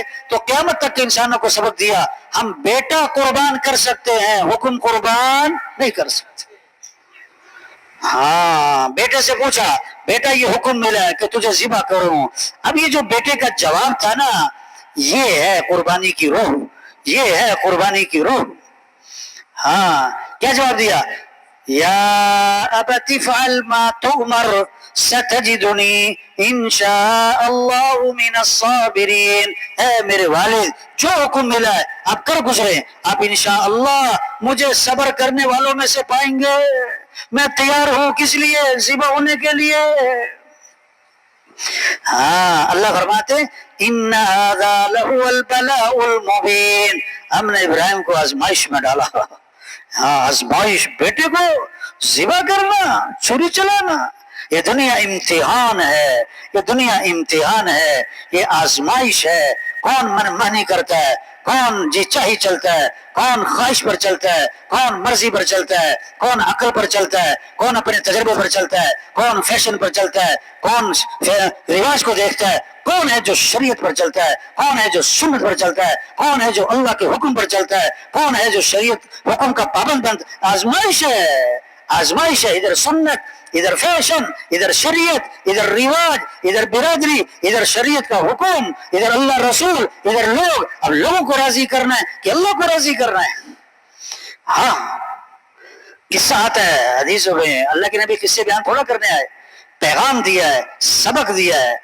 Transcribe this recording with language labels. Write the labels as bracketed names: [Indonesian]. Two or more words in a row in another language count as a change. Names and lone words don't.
[Urdu] تو قیامت تک کے انسانوں کو سبق دیا، ہم بیٹا قربان کر سکتے ہیں، حکم قربان نہیں کر سکتے. ہاں، بیٹے سے پوچھا، بیٹا یہ حکم ملا ہے کہ تجھے ذبح کروں. اب یہ جو بیٹے کا جواب تھا نا، یہ ہے قربانی کی روح، یہ ہے قربانی کی روح. ہاں، کیا جواب دیا? [Arabic] يا أبت افعل ما تؤمر ستجدني إن شاء الله من الصابرين. [Urdu] ہے میرے والد، جو حکم ملا ہے آپ کر گزرے، آپ ان شاء اللہ مجھے صبر کرنے والوں میں سے پائیں گے. میں تیار ہوں کس لیے؟ ذبح ہونے کے لیے. ہاں، اللہ فرماتے [Arabic] إن هذا لهو البلاء المبين. [Urdu] ہم نے ابراہیم کو آزمائش میں ڈالا۔ ہاں، آزمائش، بیٹے کو ذبح کرنا، چھری چلانا. یہ دنیا امتحان ہے، یہ دنیا امتحان ہے، یہ آزمائش ہے. کون من مانی کرتا ہے، کون جی چاہی چلتا ہے، کون خواہش پر چلتا ہے، کون مرضی پر چلتا ہے، کون عقل پر چلتا ہے، کون اپنے تجربے پر چلتا ہے، کون فیشن پر چلتا ہے، کون رواج کو دیکھتا ہے، کون ہے جو شریعت پر چلتا ہے، کون ہے جو سنت پر چلتا ہے، کون ہے جو اللہ کے حکم پر چلتا ہے، کون ہے جو شریعت حکم کا پابند بند. آزمائش ہے, آزمائش ہے, ادھر سنت, ادھر فیشن, ادھر شریعت, ادھر رواج, ادھر برادری, ادھر شریعت کا حکم, ادھر اللہ رسول, ادھر لوگ. اب لوگوں کو راضی کرنا ہے کہ اللہ کو راضی کرنا ہے. ہاں قصہ آتا ہے حدیثوں میں, اللہ کے نبی قصے بیان تھوڑا کرنے آئے, پیغام دیا ہے, سبق دیا ہے.